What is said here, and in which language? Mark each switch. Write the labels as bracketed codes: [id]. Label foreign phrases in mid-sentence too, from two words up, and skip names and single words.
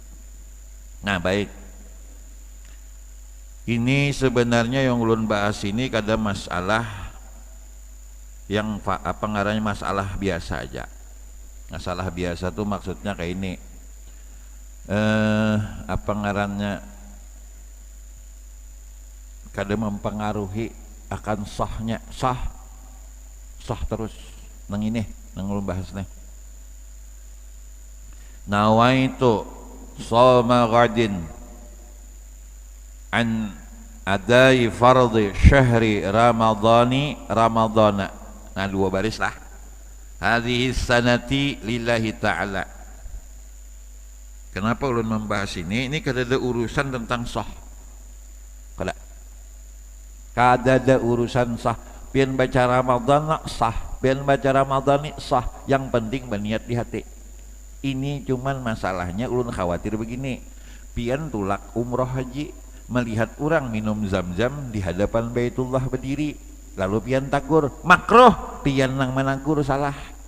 [bjn] Nah baik ini sebenarnya yang ulun bahas ini kada masalah yang apa ngarannya masalah biasa aja masalah biasa tuh maksudnya kayak ini apa ngarannya kada mempengaruhi akan sah terus nang ini nang ulun bahas nih [ar] نويت صوم غد عن أداء فرض شهر رمضان [bjn] nah 2 baris lah [ar] هذه السنة لله تعالى [bjn] kenapa ulun membahas ini kada ada urusan tentang sah kada ada urusan sah pian baca Ramadan sah pian baca Ramadan sah yang penting berniat di hati ini cuman masalahnya ulun khawatir begini pian tulak umroh haji melihat orang minum zam-zam di hadapan Baitullah berdiri lalu pian takur makruh pian nang menakur salah